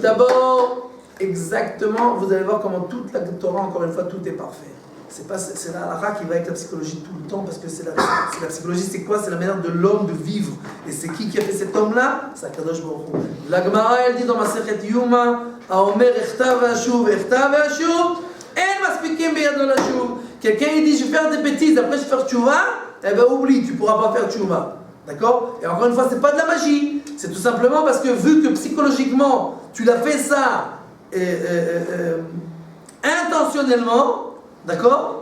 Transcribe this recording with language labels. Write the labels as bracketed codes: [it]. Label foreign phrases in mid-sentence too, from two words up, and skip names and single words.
[fr] D'abord, exactement, vous allez voir comment toute la Torah, encore une fois, tout est parfait. C'est la halakha qui va avec la psychologie tout le temps, parce que c'est la psychologie, c'est quoi? C'est la manière de l'homme de vivre. Et c'est qui a fait cet homme-là? C'est Akadosh Baruch Hu. La Gemara, elle dit dans [he] מסכת יומא, האומר אחטא ואשוב אין מספיקים בידו לשוב. [fr] Quelqu'un il dit je vais faire des bêtises, après je vais faire tchouva, eh ben oublie, tu ne pourras pas faire tchouva. D'accord? Et encore une fois, c'est pas de la magie. C'est tout simplement parce que vu que psychologiquement, tu l'as fait ça intentionnellement, d'accord?